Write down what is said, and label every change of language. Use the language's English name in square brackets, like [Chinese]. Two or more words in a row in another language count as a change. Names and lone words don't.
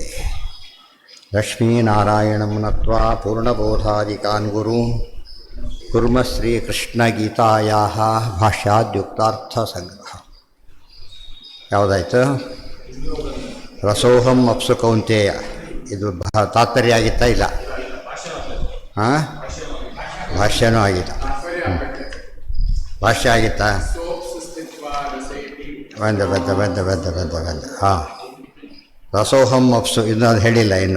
[Sanskrit] ಲಕ್ಷ್ಮೀನಾರಾಯಣಂ ನತ್ವಾ ಪೂರ್ಣಬೋಧಾದಿಕಾನ್ ಗುರೂನ್ ಕುರ್ಮ ಶ್ರೀಕೃಷ್ಣಗೀತಾಯಾಃ ಭಾಷ್ಯಾದ್ಯುಕ್ತಾರ್ಥಸಂಗ್ರಹ. [Kannada] ಯಾವುದಾಯ್ತು? [Sanskrit] ರಸೋಹಂ ಅಪ್ಸು ಕೌಂತೇಯ. [Kannada] ಇದು ತಾತ್ಪರ್ಯ ಆಗಿತ್ತಾ? ಇಲ್ಲ. ಹಾಂ, ಭಾಷ್ಯನೂ ಆಗಿಲ್ಲ. ಭಾಷ್ಯ ಆಗಿತ್ತಾ? ಬಂದ ಹಾಂ. [Sanskrit] ರಸೋಹಂ ಅಪ್ಸು [Kannada] ಇನ್ನು ಅದು ಹೇಳಿಲ್ಲ ಇನ್ನು.